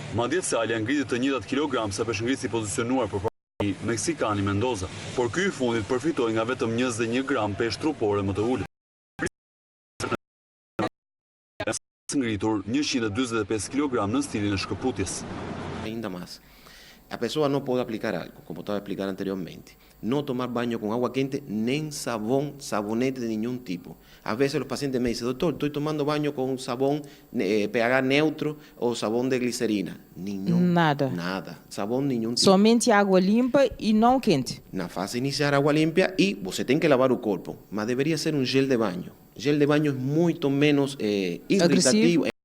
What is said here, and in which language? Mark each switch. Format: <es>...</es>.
<sq>Madje Salja ngriti të njëjtat kilogram sa peshngritësi pozicionuar përpara Meksikani Mendoza, por ky i fundit përfitoi nga vetëm 21 gram peshë trupore më të ulët. Ngritur 145 kg në stilin e shkëputjes.</sq> <pt>Ainda más. A pessoa não pode aplicar algo, como estava a explicar anteriormente.</pt> <es>No tomar baño con agua</es> <pt>quente, nem sabonete</pt> <es>de ningún tipo. A veces los pacientes me dicen, doctor, estoy tomando baño con sabón pH neutro</es> <pt>ou sabão de glicerina.</pt> <es>Nada.</es> <pt>Nada. Sabão nenhum tipo. Somente água limpa e não quente. Na fase inicial, água limpa e você tem que lavar o corpo, mas deveria ser um gel de banho. Gel de banho é muito menos irritativo.</pt>